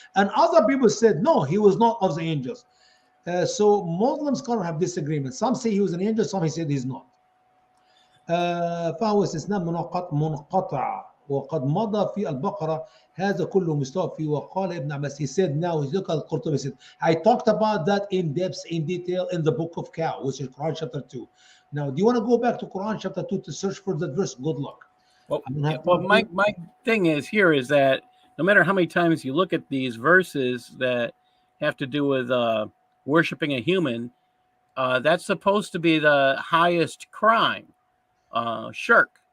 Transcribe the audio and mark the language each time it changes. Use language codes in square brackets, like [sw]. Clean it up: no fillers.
[en] And other people said, no, he was not of the angels. So Muslim scholars have disagreement. Some say he was an angel, some said he's not. [ar] فهو استثناء منقطع وقد مضى في البقرة هذا كله مستوى فيه. وقال ابن عباس, [en] he said, now look at Qurtubi said, I talked about that in depth, in detail in the book of Cow, which is Quran chapter 2. Now, do you want to go back to Quran chapter 2 to search for that verse? Good luck. Well, my thing is here is that no matter how many times you look at these verses that have to do with worshiping a human, that's supposed to be the highest crime, shirk.